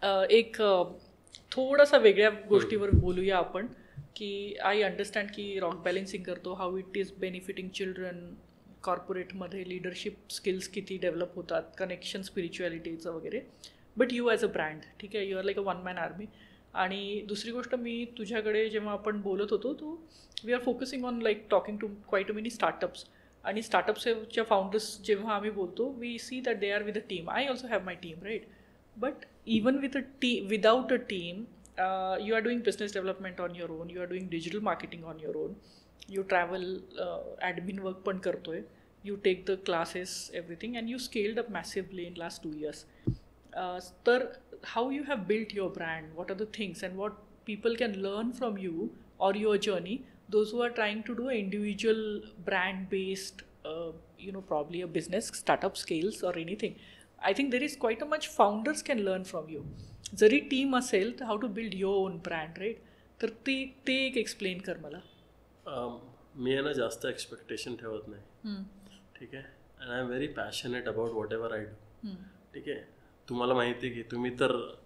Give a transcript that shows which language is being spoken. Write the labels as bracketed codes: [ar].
[mr] एक थोडासा वेगळ्या गोष्टीवर बोलूया आपण, की [en] I understand [mr] की रॉक बॅलेन्सिंग करतो, [en] how it is benefitting children, [mr] कॉर्पोरेटमध्ये leadership skills किती डेव्हलप होतात, कनेक्शन स्पिरिच्युअलिटीचं वगैरे. [en] but you as a brand, [mr] ठीक आहे, [en] You are like a 1 man army. [mr] आणि दुसरी गोष्ट, मी तुझ्याकडे जेव्हा आपण बोलत होतो तो [en] we are focusing on like talking to quite many startups, [mr] आणि स्टार्टअप्सच्या फाउंडर्स जेव्हा आम्ही बोलतो, [en] We see that they are with a team. I also have my team, right, but even with a without a team, you are doing business development on your own, you are doing digital marketing on your own, you travel, admin work [mr] पण करतोय, [en] you take the classes, everything, and you scaled up massively in last 2 years. [mr] तर [en] how you have built your brand, what are the things and what people can learn from you or your journey, those who are trying to do individual brand based, probably a business startup scales or anything. I think there is quite a much founders can learn from you. [mr] जरी team असेल तर [en] how to build your own brand, [mr] right. तर ते एक explain कर मला. मी आहे ना जास्त एक्सपेक्टेशन ठेवत नाही, ठीक आहे, [en] and I am very passionate about whatever I do, [mr] ठीक आहे. तुम्हाला माहिती आहे की तुम्ही तर